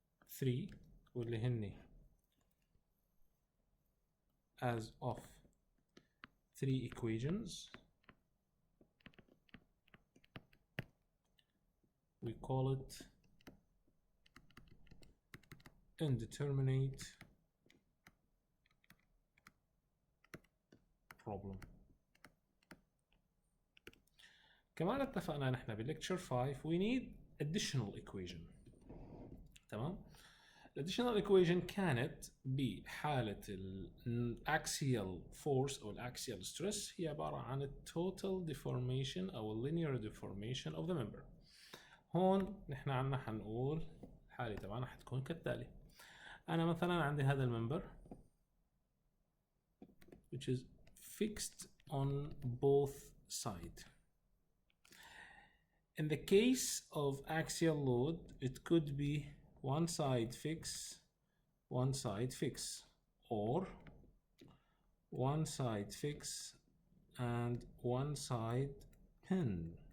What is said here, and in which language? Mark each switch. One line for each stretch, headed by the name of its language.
English: 3
Arabic: واللي هني
English: as of 3 equations we call it indeterminate problem.
Arabic: كمان اتفقنا نحن بالlecture 5
English: we need additional equation.
Arabic: تمام. الاديشنال equation كانت بحالة الاكسيال فورس او الاكسيال ستريس هي عبارة عن التوتال ديفورميشن او اللينير ديفورميشن
English: of the member.
Arabic: هون نحن عنا حنقول الحالة تبعنا حتكون كالتالي. انا مثلا عندي هذا الممبر
English: which is fixed on both sides. In the case of axial load, it could be one side fix, or one side fix and one side pin.